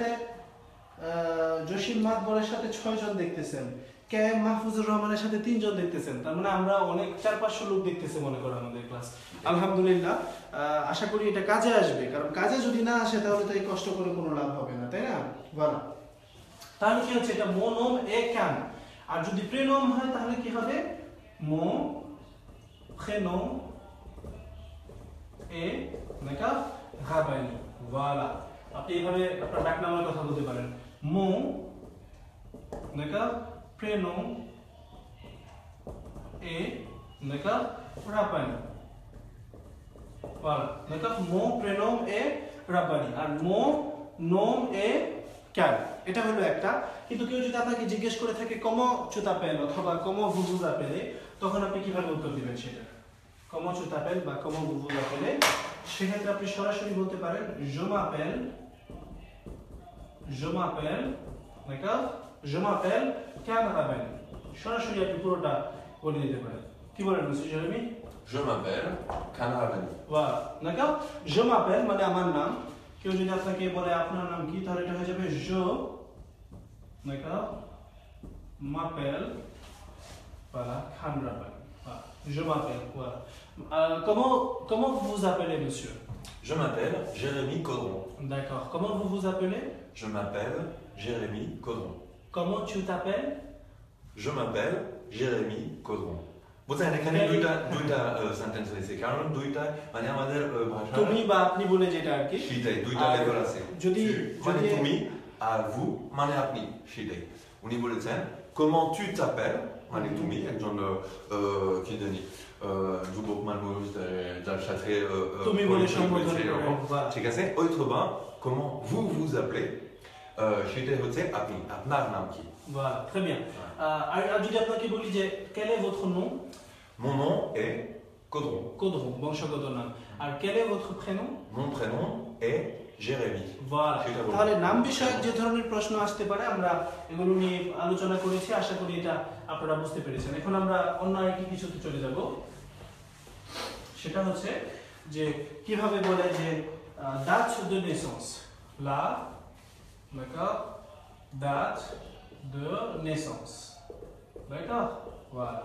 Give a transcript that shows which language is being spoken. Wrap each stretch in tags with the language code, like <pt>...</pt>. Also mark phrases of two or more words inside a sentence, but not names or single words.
<bn>সাথে 6 জন দেখতেছেন কে মাহফুজুর রহমানের সাথে 3 জন দেখতেছেন তার মানে আমরা অনেক 4-500 লোক দেখতেছে মনে করো আমাদের ক্লাস আলহামদুলিল্লাহ আশা করি এটা কাজে আসবে কারণ কাজে যদি না আসে তাহলে তো এই কষ্ট করে কোনো লাভ হবে না তাই না ভালো তাহলে কি হচ্ছে এটা</bn> <fr>mon nom est can</fr> <bn>আর যদি প্রেনম হয় তাহলে কি হবে</bn> <fr>mon prénom est d'accord Rabani voilà</fr> <bn>আপনি এইভাবে আপনার ডাকনামের কথা বলতে পারেন</bn> <fr>mon d'accord prénom est d'accord Rabani voilà d'accord mon prénom est Rabani</fr> <bn>আর</bn> <fr>mon nom est can</fr> <bn>এটা হলো একটা কিন্তু কেউ যদি আপনাকে জিজ্ঞেস করে থাকে</bn> <fr>comment tu t'appelles</fr> <bn>অথবা</bn> <fr>comment vous vous appelez,</fr> <bn>তখন আপনি কিভাবে উত্তর দিবেন সেটা?</bn> <fr>comment tu t'appelles</fr> <bn>বা</bn> <fr>comment vous vous appelez,</fr> <bn>সেক্ষেত্রে আপনি সরাসরি বলতে পারেন</bn> <fr>je m'appelle, d'accord, je m'appelle Kamraben।</fr> <bn>সরাসরি আপনি পুরোটা বলে দিতে পারেন। কি বলেন মিস্টার জেরেমি?</bn> <fr>Je m'appelle Kamraben। Voilà, d'accord, je m'appelle</fr> <bn>মানে আমার নাম। কেউ যদি আপনাকে বলে আপনার নাম কি, তাহলে এটা হয়ে যাবে</bn> <fr>je, d'accord, m'appelle, voilà, Kamraben, voilà, je m'appelle, voilà. Comment vous vous appelez, monsieur? Je m'appelle Jérémy Caudron. D'accord, comment vous vous appelez? Je m'appelle Jérémy Caudron. Comment tu t'appelles? Je m'appelle Jérémy Caudron.</fr> <bn>বুঝছেন এখানে দুইটা সেন্টেন্স হয়েছে, কারণ দুইটা মানে আমাদের ভাষা তুমি বা আপনি বলে যেটা আর কি, সেটাই দুইটা লেভেল আছে। যদি মানে তুমি আর vous মানে আপনি, সেটাই। উনি বলেছেন</bn> <fr>comment tu t'appelles</fr> <bn>মানে তুমি একজন কি জানি যুবক মানুষ যার সাথে তুমি বলে সম্বোধন করে, ঠিক আছে। অথবা</bn> <fr>comment vous vous appelez</fr> <bn>সেটা হচ্ছে আপনি, আপনার নাম কি।</bn> <fr>Voilà, très bien.</fr> <bn>আর যদি আপনাকে বলি যে</bn> <fr>quel est votre nom? Mon nom est Caudron. Caudron,</fr> <bn>বংশগত নাম। আর</bn> <fr>quel est votre prénom? Mon prénom est Jérémy. Voilà.</fr> <bn>তাহলে নাম বিষয়ক যে ধরনের প্রশ্ন আসতে পারে আমরা এগুলো নিয়ে আলোচনা করেছি, আশা করি এটা আপনারা বুঝতে পেরেছেন। এখন আমরা অন্য আরেকটি কিছুতে চলে যাব, সেটা হচ্ছে যে কিভাবে বলে যে</bn> <fr>date de naissance, la, d'accord, date de naissance, d'accord, voilà.</fr>